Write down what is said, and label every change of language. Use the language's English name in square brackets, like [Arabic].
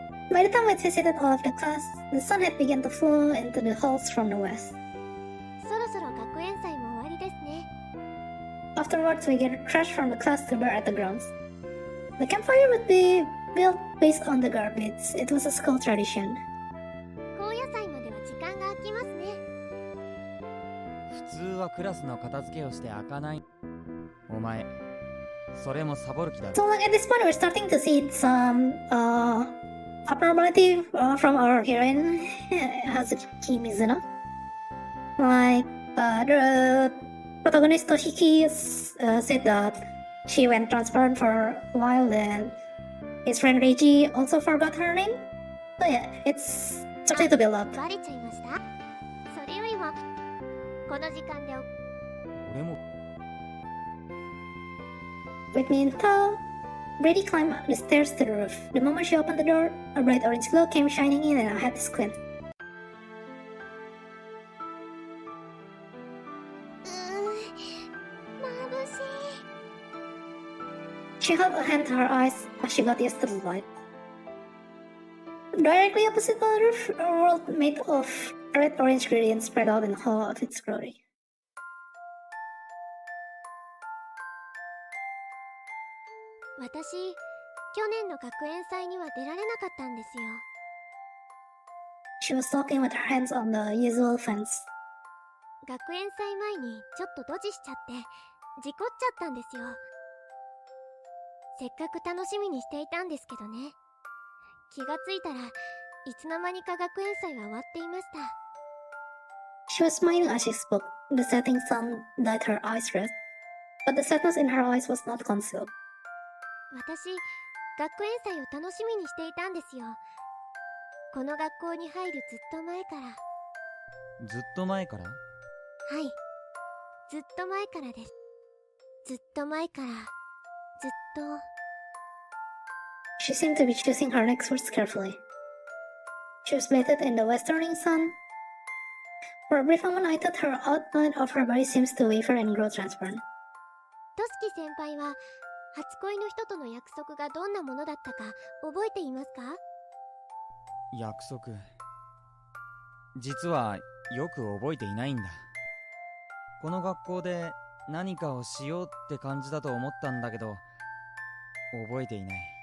[English] By the time we'd visited all of the class, the sun had begun to flow into the halls from the west. [Japanese] そろそろ学園祭も終わりですね。 [English] Afterwards, we gathered trash from the class to burn at the grounds. The campfire would be built based on the garbage. It was a school tradition. [Japanese] 高野祭までは時間が空きますね。普通はクラスの片付けをして開かない。お前それもサボる気だろ。 [English] So like at this point, we're starting to see some abnormality from our heroine, Hazuki Mizuno. Like the protagonist Toshiki said that she went transparent for a while, and his friend Reiji also forgot her name. So yeah, it's starting to build up. [Japanese] バレちゃいました。それよりもこの時間で俺も [English] With me in tow, Brady climbed the stairs to the roof. The moment she opened the door, a bright orange glow came shining in and I had to squint. [Japanese] 眩しい。 [English] She held a hand to her eyes as she got used to the light. Directly opposite the roof, a world made of red-orange gradient spread out in all of its glory. [Japanese] 私、去年の学園祭には出られなかったんですよ。 [English] She was talking with her hands on the usual fence. [Japanese] 学園祭前にちょっとドジしちゃって事故っちゃったんですよ。せっかく楽しみにしていたんですけどね。気がついたらいつの間にか学園祭は終わっていました。 [English] She was smiling as she spoke. The setting sun dyed her eyes red, but the sadness in her eyes was not concealed. [Japanese] 私、学園祭を楽しみにしていたんですよ。この学校に入るずっと前から。ずっと前から？はい、ずっと前からです。ずっと前から、ずっと。 [English] She seemed to be choosing her next words carefully. She was bathed in the westerning sun. For a brief moment I thought her outline of her body seems to waver and grow transparent. [Japanese] トスキ先輩は初恋の人との約束がどんなものだったか覚えていますか？約束。実はよく覚えていないんだ。この学校で何かをしようって感じだと思ったんだけど、覚えていない。